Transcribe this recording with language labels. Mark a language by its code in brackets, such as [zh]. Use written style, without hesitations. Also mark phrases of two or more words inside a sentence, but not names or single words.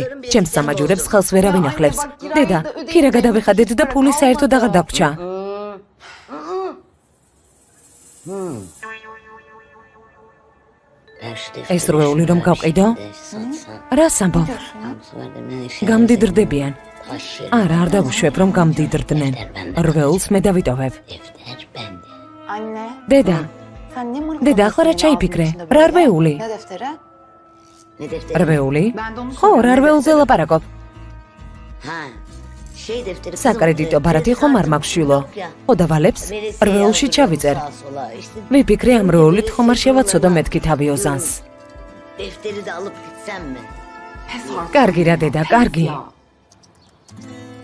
[ka] ჩემს სამაჯურებს ხელს ვერავინ ახლებს. დედა, ქირა გადავიხადეთ და ფული საერთოდ აღარ დაგვრჩა. ეს რვეული რომ გავყიდო? რას ამბობ? გამდიდრდებიან. არა, არ დავუშვებ, რომ გამდიდრდნენ. რვეულს მე დავიტოვებ. Anne. დედა, [tr] Sen ne mırık [ka] დედა, ახლა რა ჩაიფიქრე? რა რვეული? [tr] Ne defteri? [ka] რვეული? ხო, რა რვეულზე ლაპარაკობ? საკრედიტო ბარათი ხომ არ მაქვს შვილო. ხო და ვალებს რვეულში ჩავიწერ. ვიფიქრე ამ რვეულით ხომ არ შევაცოდო მეთქი თავი ოზანს. [tr] Defteri de alıp gitsem mi? [ka] კარგი რა დედა, კარგი.